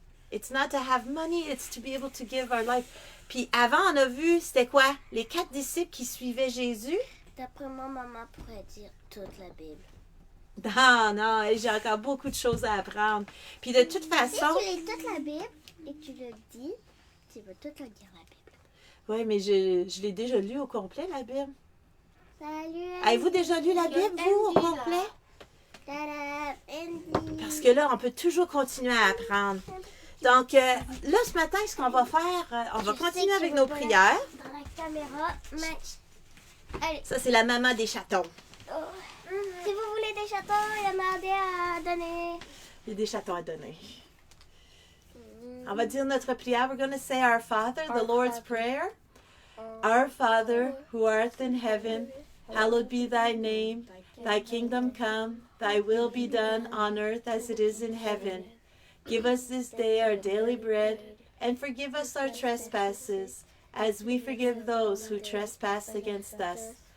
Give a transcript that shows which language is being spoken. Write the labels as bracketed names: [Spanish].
[English] It's not to have money, it's to be able to give our life. [French] Puis avant, on a vu, c'était quoi? Les 4 disciples qui suivaient Jésus? D'après moi, maman pourrait dire toute la Bible. Non, j'ai encore beaucoup de choses à apprendre. Puis de toute façon... Si tu lis toute la Bible et que tu le dis, tu vas toute la dire la Bible. Oui, mais je l'ai déjà lu au complet, la Bible. Salut, Avez-vous déjà lu la Bible, vous, au complet? Parce que là, on peut toujours continuer à apprendre. Donc, là, ce matin, ce qu'on va faire, on va continuer avec nos prières. Dans la caméra, mais... Allez. Ça, c'est la maman des chatons. Si vous voulez des chatons, il y en a des à donner. Il y a des chatons à donner. On va dire notre prière. [English] We're going to say our Father, the Lord's Prayer. Our Father, who art in heaven, hallowed be thy name. Thy kingdom come, thy will be done on earth as it is in heaven. Give us this day our daily bread, and forgive us our trespasses, as we forgive those who trespass against us.